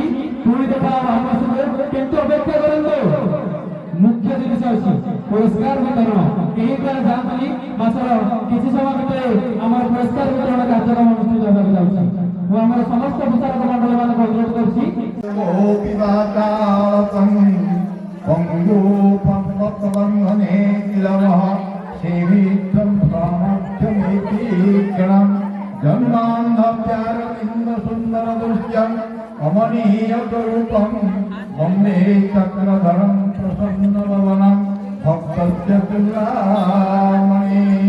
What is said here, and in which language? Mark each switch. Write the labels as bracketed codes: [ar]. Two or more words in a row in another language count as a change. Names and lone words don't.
[or] ପୁଣି ଦେଖା ମହାମାସରେ, କିନ୍ତୁ ଅପେକ୍ଷା କରନ୍ତୁ, ମୁଖ୍ୟ ଜିନିଷ ଅଛି ପୁରସ୍କାର ବିତରଣ। କେହି କୁଆଡ଼େ ଯାଆନ୍ତୁନି, ମାସର କିଛି ସମୟ ଭିତରେ ଆମର ପୁରସ୍କାର ବିତରଣ କାର୍ଯ୍ୟକ୍ରମ ଅନୁଷ୍ଠିତ ହେବାକୁ ଯାଉଛି। ମୁଁ ଆମର ସମସ୍ତ ବିଚାରକ ମଣ୍ଡଳ ମାନଙ୍କୁ ଅନୁରୋଧ କରୁଛି [sa] जन्मान्धप्यारविन्द सुन्दर दृश्यं कमनीय स्वरूपं वन्दे चक्रधरं प्रसन्न भवनं भक्तस्य तुलामणि